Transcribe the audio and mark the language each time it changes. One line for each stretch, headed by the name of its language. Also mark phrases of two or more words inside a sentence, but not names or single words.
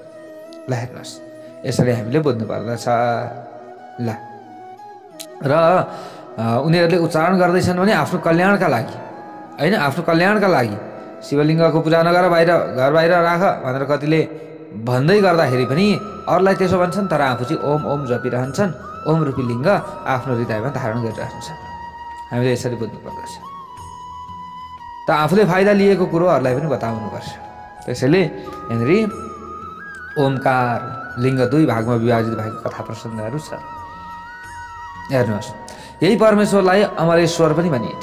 Nepali: ल हेर्नुहोस् यसरी हामीले बुझ्नु पर्दछ। ल र उनीहरूले उच्चारण गर्दैछन् भने आफ्नो कल्याणका लागि, होइन? आफ्नो कल्याणका लागि शिवलिङ्गको पूजा नगर, बाहिर घर बाहिर राख भनेर कतिले भन्दै गर्दाखेरि पनि अरूलाई त्यसो भन्छन्, तर आफू चाहिँ ओम ओम जपिरहन्छन्। ओम रूपी लिङ्ग आफ्नो हृदयमा धारण गरिरहन्छन्। हामीले यसरी बुझ्नु पर्दछ। त आफूले फाइदा लिएको कुरो अरूलाई पनि बताउनुपर्छ। त्यसैले यहाँनिर ओमकार लिङ्ग दुई भागमा विभाजित भएको कथा प्रसङ्गहरू छ। हेर्नुहोस् यही परमेश्वरलाई अमरेश्वर पनि भनिन्छ।